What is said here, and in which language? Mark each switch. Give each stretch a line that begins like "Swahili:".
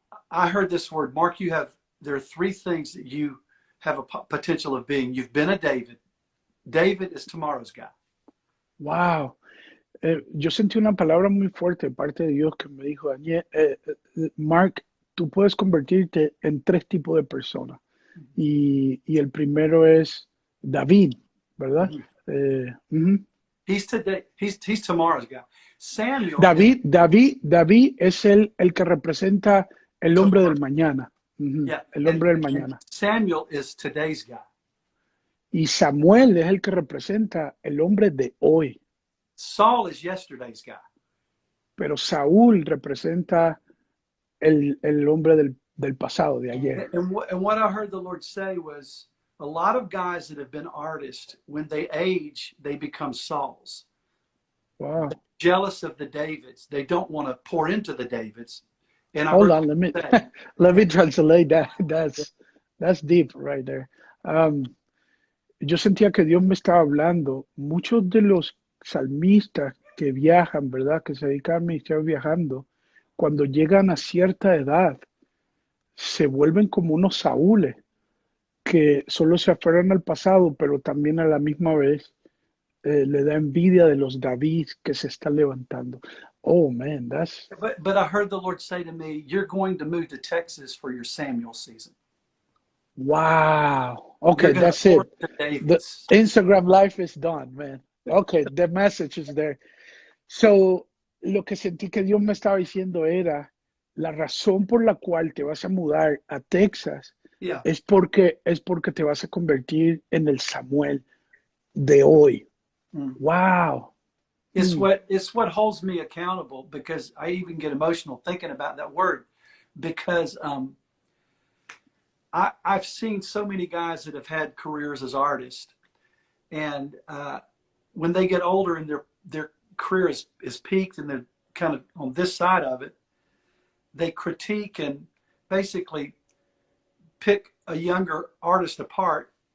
English: I heard this word, Mark. There are three things that you have a potential of being. You've been a David. David is tomorrow's guy. Wow.
Spanish: Yo sentí una palabra muy fuerte de parte de Dios que me dijo, Daniel, Mark, tú puedes convertirte en tres tipos de personas. Y el primero es David, ¿verdad? Uh-huh.
English: He's today. He's tomorrow's guy. Samuel
Spanish: David es el que representa el hombre del mañana. Uh-huh.
English: yeah,
Spanish: El hombre del
English: and
Spanish: mañana.
English: Samuel is today's guy.
Spanish: Y Samuel es el que representa el hombre de hoy.
English: Saul is yesterday's guy.
Spanish: Pero Saúl representa el hombre del pasado, de ayer.
English: And what I heard the Lord say was a lot of guys that have been artists, when they age, they become Sauls. Wow. They're jealous of the Davids. They don't want to pour into the Davids. And I Hold heard on, say, let me translate that. That's deep right there.
Spanish: Yo sentía que Dios me estaba hablando. Muchos de los salmistas que viajan, ¿verdad? Que se dedican al ministerio viajando, cuando llegan a cierta edad, se vuelven como unos Saúles, que solo se aferran al pasado, pero también a la misma vez le da envidia de los David que se están levantando.
English: Oh, man, that's... But I heard the Lord say to me, you're going to move to Texas for your Samuel season. Wow. Okay, that's it. The Instagram life is done, man. Okay, the message is there.
Spanish: So, lo que sentí que Dios me estaba diciendo era, la razón por la cual te vas a mudar a Texas es porque te vas a convertir en el Samuel de hoy.
English: Wow. It's what holds me accountable, because I even get emotional thinking about that word, because I've seen so many guys that have had careers as artists, and when they get older and their career is peaked and they're kind of on this side of it, they critique and basically pick a younger artist apart.